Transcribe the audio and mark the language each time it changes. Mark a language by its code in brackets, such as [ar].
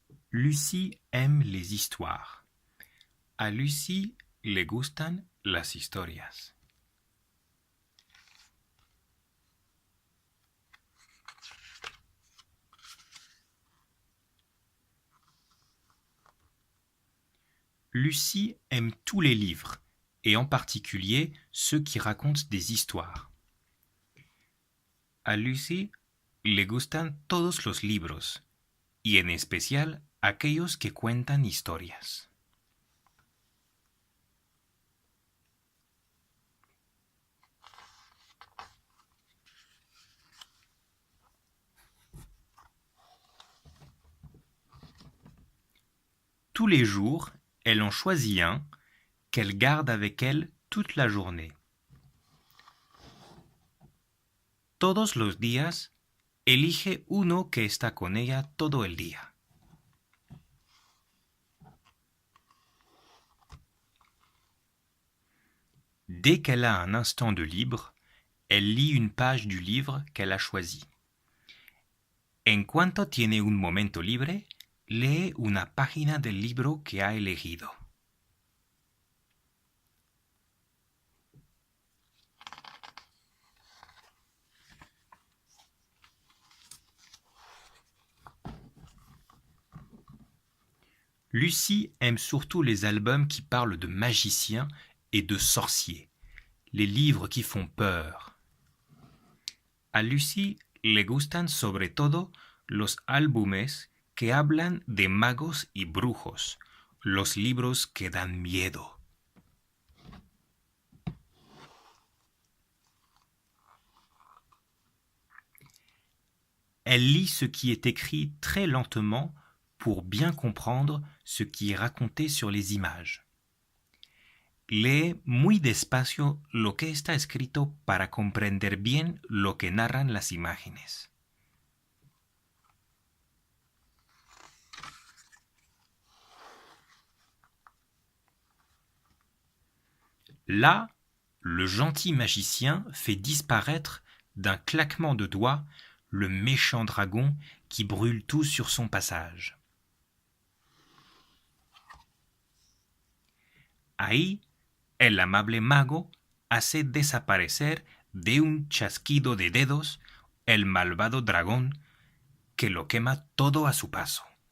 [fr] Lucy aime les histoires. [es] A Lucy le gustan las historias. [fr] Lucy aime tous les livres, et en particulier ceux qui racontent des histoires. [es] A Lucy le gustan todos los libros, y en especial aquellos que cuentan historias. [fr] Tous les jours, elle en choisit un qu'elle garde avec elle toute la journée. [es] Todos los días, elige uno que está con ella todo el día. [fr] Dès qu'elle a un instant de libre, elle lit une page du livre qu'elle a choisi. [es] En cuanto tiene un momento libre, lee una página del libro que ha elegido. [fr] Lucy aime surtout les albums qui parlent de magiciens et de sorciers, les livres qui font peur. [es] A Lucy le gustan sobre todo los álbumes que hablan de magos y brujos, los libros que dan miedo. [fr] Elle lit ce qui est écrit très lentement pour bien comprendre ce qui est raconté sur les images. [es] Lee muy despacio lo que está escrito para comprender bien lo que narran las imágenes. [fr] Là, le gentil magicien fait disparaître d'un claquement de doigts le méchant dragon qui brûle tout sur son passage. [es] Ahí, el amable mago hace desaparecer de un chasquido de dedos el malvado dragón que lo quema todo a su paso.